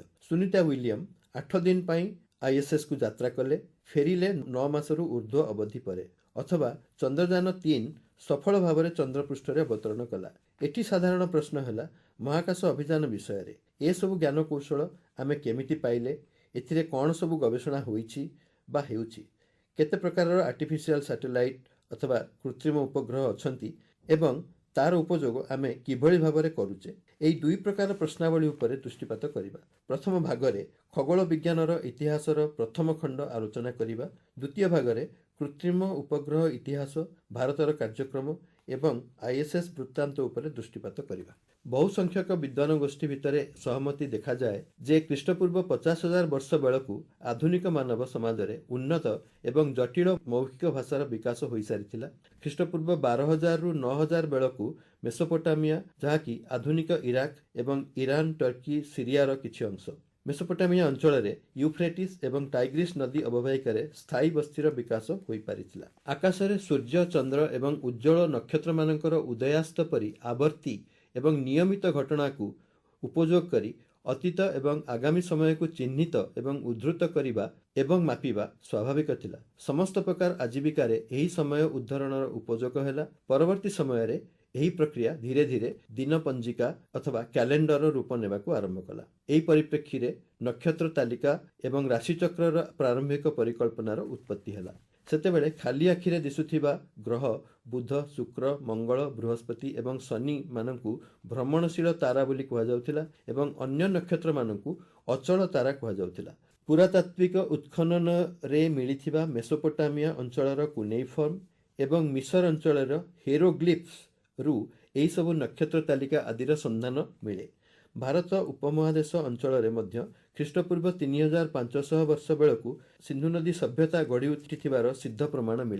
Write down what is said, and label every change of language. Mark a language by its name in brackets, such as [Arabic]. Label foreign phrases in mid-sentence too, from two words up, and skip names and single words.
[Odia] ସୁନୀତା ୱିଲିୟମ 8 ଦିନ ପାଇଁ ଆଇଏସଏସକୁ ଯାତ୍ରା କଲେ, ଫେରିଲେ 9 ମାସରୁ ଊର୍ଦ୍ଧ୍ୱ ଅବଧି ପରେ। ଅଥବା ଚନ୍ଦ୍ରଯାନ 3 ସଫଳ ଭାବରେ ଚନ୍ଦ୍ରପୃଷ୍ଠରେ ଅବତରଣ କଲା। ଏଠି ସାଧାରଣ ପ୍ରଶ୍ନ ହେଲା ମହାକାଶ ଅଭିଯାନ ବିଷୟରେ ଏ ସବୁ ଜ୍ଞାନ କୌଶଳ ଆମେ କେମିତି ପାଇଲେ, ଏଥିରେ କେଉଁ ସବୁ ଗବେଷଣା ହୋଇଛି ବା ହେଉଛି, କେତେ ପ୍ରକାରର [English] artificial satellite [Odia] ଅଥବା କୃତ୍ରିମ ଉପଗ୍ରହ ଅଛନ୍ତି ଏବଂ ତାର ଉପଯୋଗ ଆମେ କିଭଳି ଭାବରେ କରୁଛେ। ଏଇ ଦୁଇ ପ୍ରକାର ପ୍ରଶ୍ନାବଳୀ ଉପରେ ଦୃଷ୍ଟିପାତ କରିବା। ପ୍ରଥମ ଭାଗରେ ଖଗୋଳ ବିଜ୍ଞାନର ଇତିହାସର ପ୍ରଥମ ଖଣ୍ଡ ଆଲୋଚନା କରିବା। ଦ୍ୱିତୀୟ ଭାଗରେ କୃତ୍ରିମ ଉପଗ୍ରହ ଇତିହାସ, ଭାରତର କାର୍ଯ୍ୟକ୍ରମ ଏବଂ ଆଇଏସଏସ ବୃତ୍ତାନ୍ତ ଉପରେ ଦୃଷ୍ଟିପାତ କରିବା। ବହୁ ସଂଖ୍ୟକ ବିଦ୍ୱାନ ଗୋଷ୍ଠୀ ଭିତରେ ସହମତି ଦେଖାଯାଏ ଯେ ଖ୍ରୀଷ୍ଟପୂର୍ବ 50,000 ବର୍ଷ ବେଳକୁ ଆଧୁନିକ ମାନବ ସମାଜରେ ଉନ୍ନତ ଏବଂ ଜଟିଳ ମୌଖିକ ଭାଷାର ବିକାଶ ହୋଇ ସାରିଥିଲା। ଖ୍ରୀଷ୍ଟପୂର୍ବ 12,000ରୁ 9,000 ବେଳକୁ ମେସୋପୋଟାମିଆ, ଯାହାକି ଆଧୁନିକ ଇରାକ ଏବଂ ଇରାନ, ତୁର୍କୀ, ସିରିଆର କିଛି ଅଂଶ, ମେସୋପୋଟାମିଆ ଅଞ୍ଚଳରେ ୟୁଫ୍ରେଟିସ ଏବଂ ଟାଇଗ୍ରିସ ନଦୀ ଅବବାହିକାରେ ସ୍ଥାୟୀ ବସ୍ତିର ବିକାଶ ହୋଇ ପାରିଥିଲା। ଆକାଶରେ ସୂର୍ଯ୍ୟ, ଚନ୍ଦ୍ର ଏବଂ ଉଜ୍ଜ୍ୱଳ ନକ୍ଷତ୍ର ମାନଙ୍କର ଉଦୟାସ୍ତ ପରି ଆବର୍ତ୍ତୀ ଏବଂ ନିୟମିତ ଘଟଣାକୁ ଉପଯୋଗ କରି ଅତୀତ ଏବଂ ଆଗାମୀ ସମୟକୁ ଚିହ୍ନିତ ଏବଂ ଉଦ୍ଧୃତ କରିବା ଏବଂ ମାପିବା ସ୍ୱାଭାବିକ ଥିଲା। ସମସ୍ତ ପ୍ରକାର ଆଜୀବିକାର ଏହି ସମୟ ଉଦ୍ଧରଣର ଉପଯୋଗ ହେଲା। ପରବର୍ତ୍ତୀ ସମୟରେ ଏହି ପ୍ରକ୍ରିୟା ଧୀରେ ଧୀରେ ଦିନ ପଞ୍ଜିକା ଅଥବା କ୍ୟାଲେଣ୍ଡର ରୂପ ନେବାକୁ ଆରମ୍ଭ କଲା। ଏହି ପରିପ୍ରେକ୍ଷୀରେ ନକ୍ଷତ୍ର ତାଲିକା ଏବଂ ରାଶିଚକ୍ରର ପ୍ରାରମ୍ଭିକ ପରିକଳ୍ପନାର ଉତ୍ପତ୍ତି ହେଲା। ସେତେବେଳେ ଖାଲି ଆଖିରେ ଦିଶୁଥିବା ଗ୍ରହ ବୁଧ, ଶୁକ୍ର, ମଙ୍ଗଳ, ବୃହସ୍ପତି ଏବଂ ଶନି ମାନଙ୍କୁ ଭ୍ରମଣଶୀଳ ତାରା ବୋଲି କୁହାଯାଉଥିଲା ଏବଂ ଅନ୍ୟ ନକ୍ଷତ୍ର ମାନଙ୍କୁ ଅଚଳ ତାରା କୁହାଯାଉଥିଲା। ପୁରାତାତ୍ତ୍ୱିକ ଉତ୍ଖନନରେ ମିଳିଥିବା ମେସୋପୋଟାମିଆ ଅଞ୍ଚଳର କୁନେଇଫର୍ମ ଏବଂ ମିଶର ଅଞ୍ଚଳର ହେରୋଗ୍ଲିଫ୍ସରୁ ଏହିସବୁ ନକ୍ଷତ୍ର ତାଲିକା ଆଦିର ସନ୍ଧାନ ମିଳେ। ଭାରତ ଉପମହାଦେଶ ଅଞ୍ଚଳରେ ମଧ୍ୟ ଖ୍ରୀଷ୍ଟପୂର୍ବ 3500 ବର୍ଷ ବେଳକୁ ସିନ୍ଧୁ ନଦୀ ସଭ୍ୟତା ଗଢ଼ି ଉଠିଥିବାର ସିଦ୍ଧ ପ୍ରମାଣ ମିଳେ।